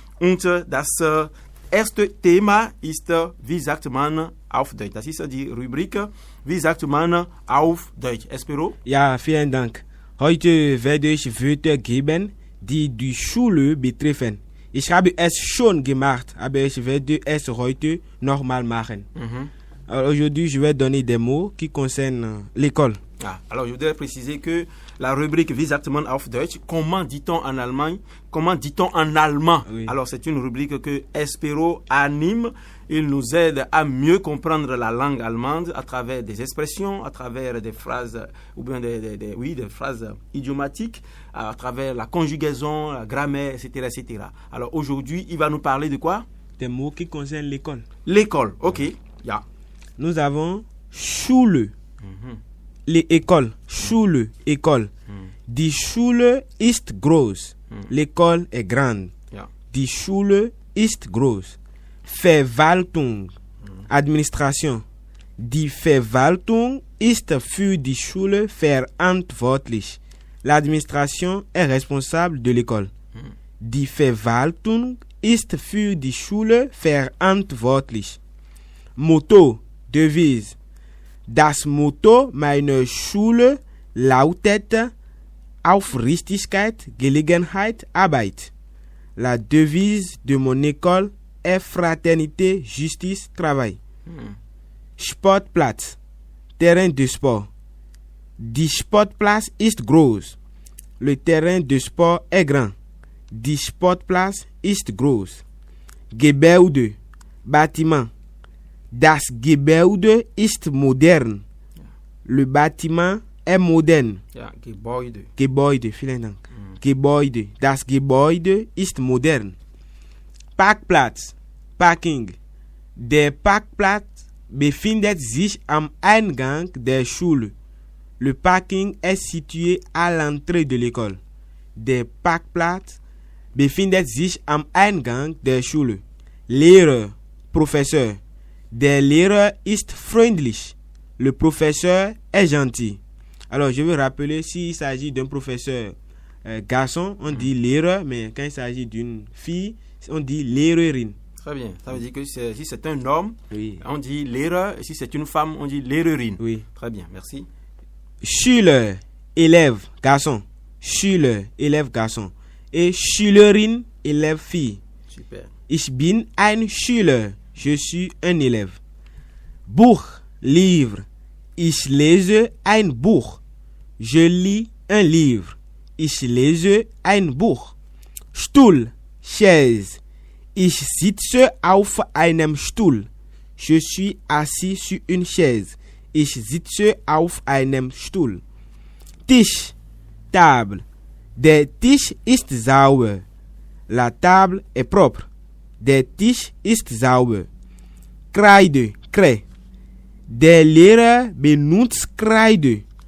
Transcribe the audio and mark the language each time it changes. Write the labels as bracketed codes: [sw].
[de] Und das erste Thema ist, wie sagt man auf Deutsch? Das ist die Rubrik, wie sagt man auf Deutsch? Espero? Ja, vielen Dank. Heute werde ich Wörter geben, die die Schule betreffen. Ich habe es schon gemacht, aber ich werde es heute nochmal machen. [fr] Alors aujourd'hui, je vais donner des mots qui concernent l'école. Ah, alors, je voudrais préciser que la rubrique [de] Wie sagt man auf Deutsch, [fr] comment dit-on en Allemagne, comment dit-on en allemand. Oui. Alors, c'est une rubrique que Espero anime. Il nous aide à mieux comprendre la langue allemande à travers des expressions, à travers des phrases, ou bien des phrases idiomatiques, à travers la conjugaison, la grammaire, etc., etc. Alors, aujourd'hui, il va nous parler de quoi? Des mots qui concernent l'école. L'école, ok. Yeah. Nous avons Schule. Les écoles, Schule, école. [de] Die Schule ist groß. [fr] L'école est grande. Yeah. [de] Die Schule ist groß. Verwaltung, administration. Die Verwaltung ist für die Schule verantwortlich. [fr] L'administration est responsable de l'école. [de] Die Verwaltung ist für die Schule verantwortlich. Motto, devise. Das Motto meiner Schule lautet Aufrichtigkeit, Gelegenheit, Arbeit. [fr] La devise de mon école est Fraternité, Justice, Travail. Sportplatz, terrain de sport. [de] Die Sportplatz ist groß. [fr] Le terrain de sport est grand. [de] Die Sportplatz ist groß. Gebäude, bâtiment. Das Gebäude ist modern. [fr] Le bâtiment est moderne. [de] Ja, Gebäude. Gebäude, vielen Dank. Gebäude. Das Gebäude ist modern. Parkplatz, Parking. Der Parkplatz befindet sich am Eingang der Schule. [fr] Le parking est situé à l'entrée de l'école. [de] Der Parkplatz befindet sich am Eingang der Schule. Lehrer, professeur. Der Lehrer ist freundlich. [fr] Le professeur est gentil. Alors, je veux rappeler, s'il s'agit d'un professeur garçon, on dit Lehrer, mais quand il s'agit d'une fille, on dit Lehrerin. Très bien. Ça veut dire que si c'est un homme, oui, on dit Lehrer, et si c'est une femme, on dit Lehrerin. Oui. Très bien, merci. Schüler, élève, garçon. Schüler, élève, garçon. Et Schülerin, élève, fille. Super. [de] Ich bin ein Schüler. [fr] Je suis un élève. [de] Buch, livre. Ich lese ein Buch. [fr] Je lis un livre. [de] Ich lese ein Buch. Stuhl, chaise. Ich sitze auf einem Stuhl. [fr] Je suis assis sur une chaise. [de] Ich sitze auf einem Stuhl. Tisch, table. Der Tisch ist sauber. [fr] La table est propre. [de] Der Tisch ist sauber. Kreide, craie. Der Lehrer benutzt Kreide.